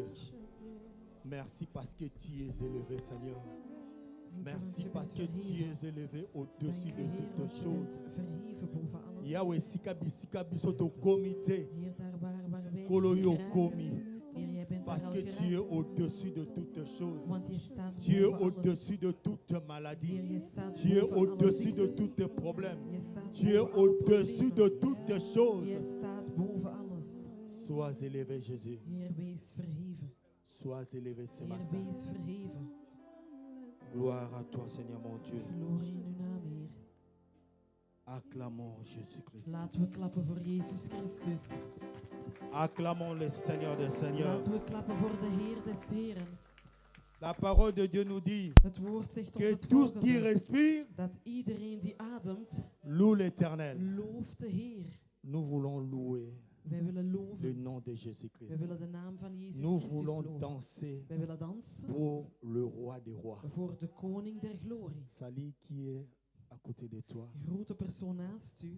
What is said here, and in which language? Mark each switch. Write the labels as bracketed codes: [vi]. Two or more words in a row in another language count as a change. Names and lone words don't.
[fr] Merci parce que tu es élevé, Seigneur. Merci parce que tu es élevé au-dessus de toutes choses. [ln] Yahweh sika biso to comité. Koloyo komi. [fr] Parce que tu es au-dessus de toutes choses. Tu es au-dessus de toute maladie. Tu es au-dessus de tous problèmes. Tu es au-dessus de toutes choses. Sois élevé, Jésus. Sois élevé ce matin. Gloire à toi, Seigneur mon Dieu. Acclamons Jésus-Christ. [nl] Laten we klappen voor Jezus Christus. [fr] Acclamons le Seigneur des Seigneurs. [nl] Laten we klappen voor de Heer des Heren. [fr] La parole de Dieu nous dit [nl] Het woord zegt ons [fr] que [nl] het [fr] tous qui [nl] volgende, [fr] respirent [nl] dat iedereen die ademt, [fr] loue l'Éternel. [nl] looft de Heer. [fr] Nous voulons louer [nl] Wij willen [fr] le [nl] loven. [fr] nom de Jésus-Christ. [nl] Wij willen de naam van Jezus [fr] Nous [nl] Christus [fr] voulons [nl] loven. [fr] danser [nl] Wij willen dansen [fr] pour le roi des rois. [nl] voor de koning der glorie. [fr] Salut qui est à côté de toi. [nl] Grote persoon naast u.